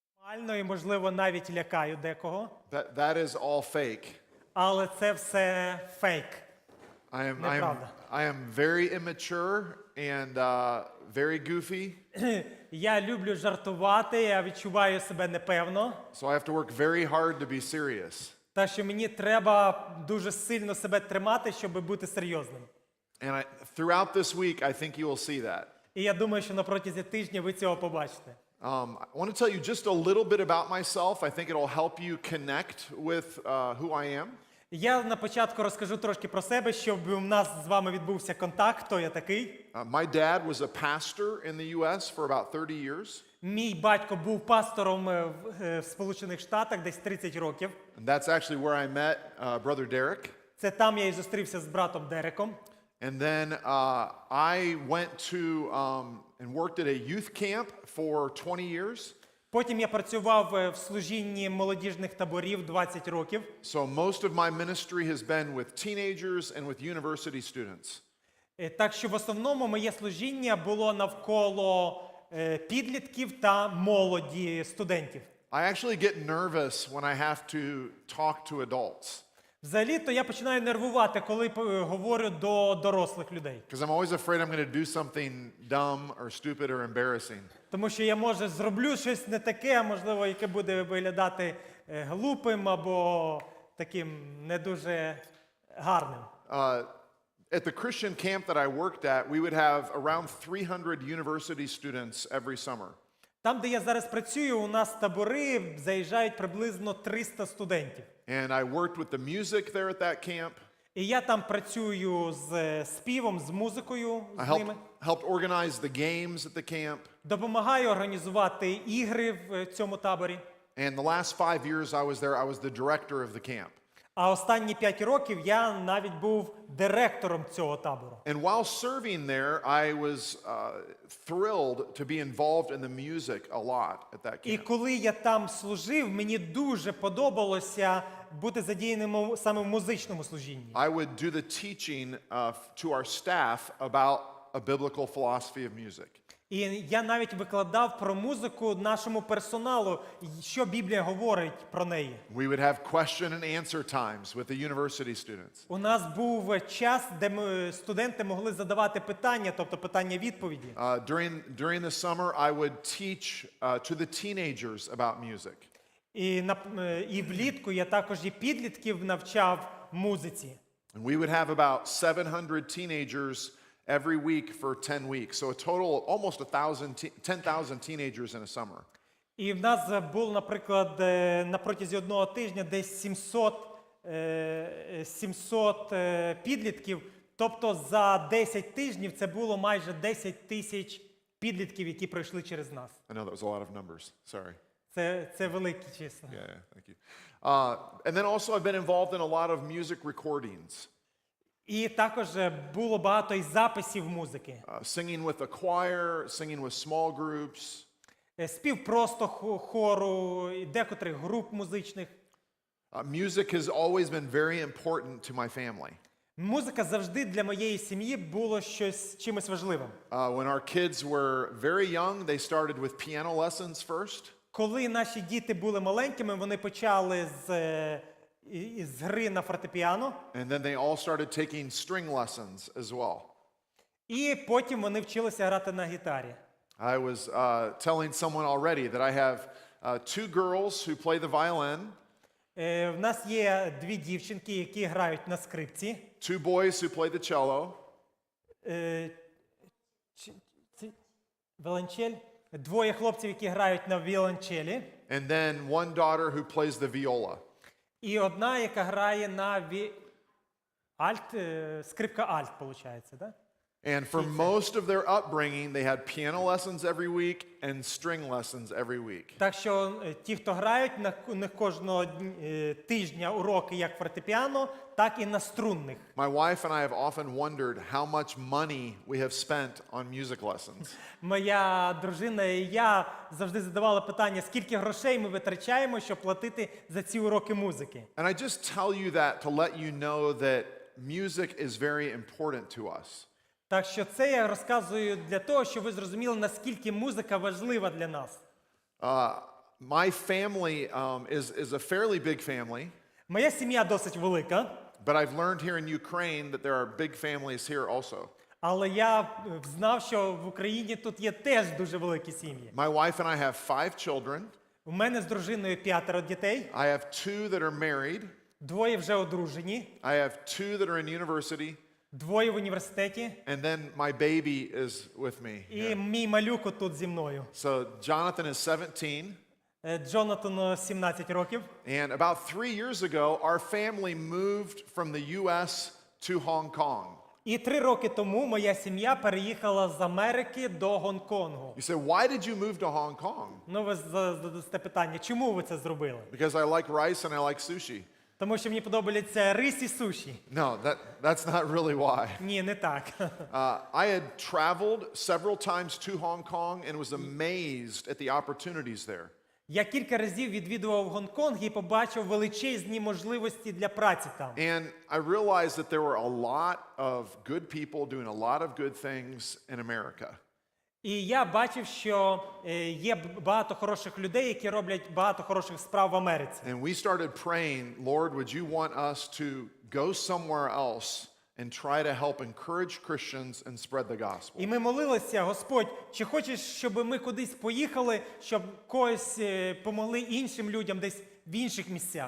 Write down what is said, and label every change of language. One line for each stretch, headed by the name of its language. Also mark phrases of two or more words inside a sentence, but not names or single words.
Ukrainian: Реально і, можливо, навіть лякаю декого.
English: That is all fake.
Ukrainian: Але це все фейк. Неправда.
English: I am very immature and very goofy.
Ukrainian: Я люблю жартувати, я відчуваю себе непевно.
English: So I have to work very hard to be serious.
Ukrainian: Та що мені треба дуже сильно себе тримати, щоб бути серйозним.
English: And throughout this week, I think you will see that.
Ukrainian: І я думаю, що на протязі тижня ви цього побачите.
English: I want to tell you just a little bit about myself. I think it'll help you connect with who I am.
Ukrainian: Я на початку розкажу трошки про себе, щоб у нас з вами відбувся контакт, хто я такий.
English: My dad was a pastor in the U.S. for about 30 years.
Ukrainian: Мій батько був пастором в Сполучених Штатах десь 30 років.
English: And that's actually where I met brother Derek.
Ukrainian: Це там я і зустрівся з братом Дереком.
English: And then I went to and worked at a youth camp for 20 years.
Ukrainian: Потім я працював в служінні молодіжних таборів 20 років.
English: So most of my ministry has been with teenagers and with university students.
Ukrainian: Так що в основному моє служіння було навколо підлітків та молоді студентів.
English: I actually get nervous when I have to talk to adults.
Ukrainian: Взагалі-то я починаю нервувати, коли говорю до дорослих людей.
English: Because I'm always afraid I'm going to do something dumb or stupid or embarrassing.
Ukrainian: Тому що я, може, зроблю щось не таке, можливо, яке буде виглядати глупим або таким не дуже гарним.
English: At the Christian camp that I worked at, we would have around 300 university students every summer.
Ukrainian: Там, де я зараз працюю, у нас табори заїжджають приблизно 300 студентів.
English: And I worked with the music there at that camp.
Ukrainian: І я там працюю з співом, з музикою
English: I
Ukrainian: з ними.
English: helped organize the games at the camp.
Ukrainian: Допомагаю організувати ігри в цьому таборі.
English: And the last 5 years I was there, I was the director of the camp.
Ukrainian: А останні 5 років я навіть був директором цього табору.
English: And while serving there, I was thrilled to be involved in the music a lot at that
Ukrainian: І
English: camp.
Ukrainian: коли я там служив, мені дуже подобалося бути задіяним саме в музичному служінні.
English: I would do the teaching to our staff about a biblical philosophy of music.
Ukrainian: І я навіть викладав про музику нашому персоналу, що Біблія говорить про неї.
English: We would have question and answer times with the university students.
Ukrainian: У нас був час, де студенти могли задавати питання, тобто питання-відповіді.
English: During the summer, I would teach to the teenagers about music.
Ukrainian: І влітку я також і підлітків навчав музиці.
English: And we would have about 700 teenagers every week for 10 weeks. So a total of almost 10,000 teenagers in a summer.
Ukrainian: І в нас було, наприклад, на протязі одного тижня десь 700 підлітків. Тобто за 10 тижнів це було майже 10 тисяч підлітків, які пройшли через нас.
English: I know that was a lot of numbers. Sorry.
Ukrainian: Це великі числа.
English: Yeah, thank you. And then also I've been involved in a lot of music recordings.
Ukrainian: І також було багато і записів музики.
English: Singing with a choir, singing with small groups.
Ukrainian: Спів просто хору, і декотрих груп музичних.
English: Music has always been very important to my family.
Ukrainian: Музика завжди для моєї сім'ї було чимось важливим.
English: When our kids were very young, they started with piano lessons first.
Ukrainian: Коли наші діти були маленькими, вони почали з гри на фортепіано.
English: And then they all started taking string lessons as well.
Ukrainian: І потім вони вчилися грати на гітарі.
English: I was telling someone already that I have 2 girls who play the violin.
Ukrainian: В нас є 2 дівчинки, які грають на скрипці.
English: 2 boys who play the cello.
Ukrainian: Віолончель. 2 хлопців, які грають на віолончелі.
English: And then 1 daughter who plays the viola.
Ukrainian: І одна, яка грає на скрипка альт, виходить, да?
English: And for most of their upbringing, they had piano lessons every week and string lessons every week.
Ukrainian: Так що ті, хто грають, у них кожного тижня уроки як фортепіано, так і на струнних.
English: My wife and I have often wondered how much money we have spent on music lessons.
Ukrainian: Моя дружина і я завжди задавали питання, скільки грошей ми витрачаємо, щоб платити за ці уроки музики.
English: And I just tell you that to let you know that music is very important to us.
Ukrainian: Так що це я розказую для того, щоб ви зрозуміли, наскільки музика важлива для нас.
English: My family is a fairly big family,
Ukrainian: Моя сім'я досить велика,
English: but I've learned here in Ukraine that there are big families here also.
Ukrainian: але я знав, що в Україні тут є теж дуже великі сім'ї.
English: My wife and I have 5 children.
Ukrainian: У мене з дружиною 5 дітей,
English: I have 2 that are married.
Ukrainian: 2 вже одружені,
English: I have 2 that are in university.
Ukrainian: 2 в університеті,
English: And then my baby is with me.
Ukrainian: і мій малюк тут зі мною.
English: So Jonathan is 17.
Ukrainian: Джонатану 17 років.
English: And about 3 years ago, our family moved from the U.S. to Hong Kong.
Ukrainian: І 3 роки тому моя сім'я переїхала з Америки до Гонконгу.
English: You say, why did you move to Hong Kong?
Ukrainian: Ну, ви задасте питання, чому ви це зробили?
English: Because I like rice and I like sushi.
Ukrainian: Тому що мені подобається рис і суші.
English: No, that's not really why.
Ukrainian: Ні, не так.
English: I had traveled several times to Hong Kong and was amazed at the opportunities there.
Ukrainian: Я кілька разів відвідував Гонконг і побачив величезні можливості для праці там.
English: And I realized that there were a lot of good people doing a lot of good things in America.
Ukrainian: І я бачив, що є багато хороших людей, які роблять багато хороших справ в Америці.
English: And we started praying, Lord, would you want us to go somewhere else and try to help encourage Christians and spread the gospel?
Ukrainian: І ми молилися, Господь, чи хочеш, щоб ми кудись поїхали, щоб когось помогли іншим людям десь в інших місцях?